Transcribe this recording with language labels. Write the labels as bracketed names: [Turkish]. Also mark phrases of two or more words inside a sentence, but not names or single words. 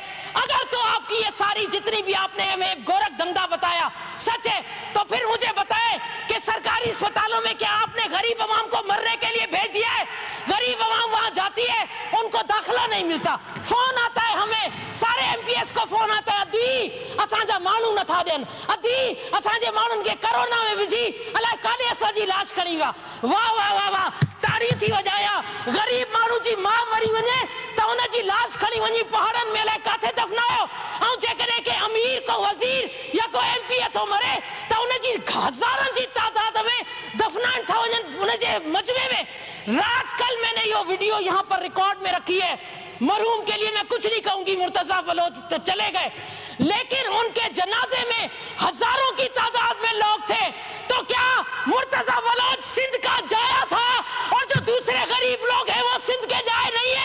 [Urdu] اگر تو آپ کی یہ ساری جتنی بھی آپ نے ہمیں گورکھ دھندہ بتایا سچ ہے، تو پھر مجھے بتائے کہ سرکاری ہسپتالوں میں کیا آپ نے غریب عوام کو مرنے کے لیے بھیج دیا ہے? غریب عوام وہاں جاتی ہے، ان کو داخلہ نہیں ملتا. فون آتا ہے ہمیں، سارے ایم پی ایس کو فون آتا ہے, [Sindhi] अदी असांजा माण्हू नथा ॾियनि, अदी असांजे माण्हुनि खे कोरोना में विझी अलाए काॾे असांजी लाश खणी विया। वाह वाह वाह वाह, ताड़ी थी वॼाया। गरीब माण्हू जी मां मरी वञे त उन जी लाश खणी वञी पहाड़नि में अलाए काथे दफ़नायो, ऐं जेकॾहिं के अमीर को वज़ीर या को एमपीए थो मरे त उन जी हज़ारनि जी तादाद में दफनान था [Urdu] ان کے مجمعے میں. رات کل میں نے یہ ویڈیو یہاں پر ریکارڈ میں رکھی ہے. مرحوم کے لیے میں کچھ نہیں کہوں گی، مرتضیٰ بلوچ تو چلے گئے، لیکن ان کے جنازے میں ہزاروں کی تعداد میں لوگ تھے. تو کیا مرتضیٰ بلوچ سندھ کا جایا تھا اور جو دوسرے غریب لوگ ہیں وہ سندھ کے جائے نہیں ہے?